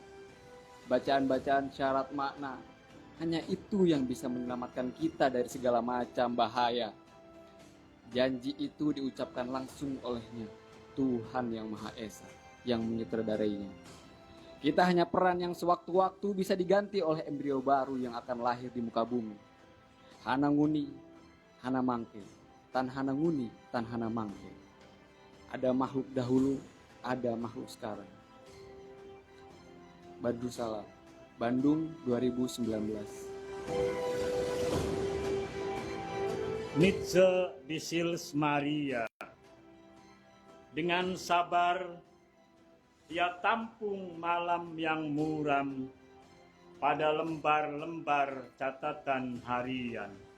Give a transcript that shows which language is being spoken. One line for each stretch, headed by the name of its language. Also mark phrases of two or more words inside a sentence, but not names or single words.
Indonesian: Bacaan-bacaan syarat makna, hanya itu yang bisa menyelamatkan kita dari segala macam bahaya. Janji itu diucapkan langsung olehnya, Tuhan yang Maha Esa, yang menyutradarainya. Kita hanya peran yang sewaktu-waktu bisa diganti oleh embrio baru yang akan lahir di muka bumi.
Kawi: Hana nguni, hana mangke, tan hana nguni, tan hana mangke.
Indonesian: Ada makhluk dahulu, ada makhluk sekarang. Badru Salam, Bandung 2019. Nietzsche di Sils Maria. Dengan sabar, ia tampung malam yang muram pada lembar-lembar catatan harian.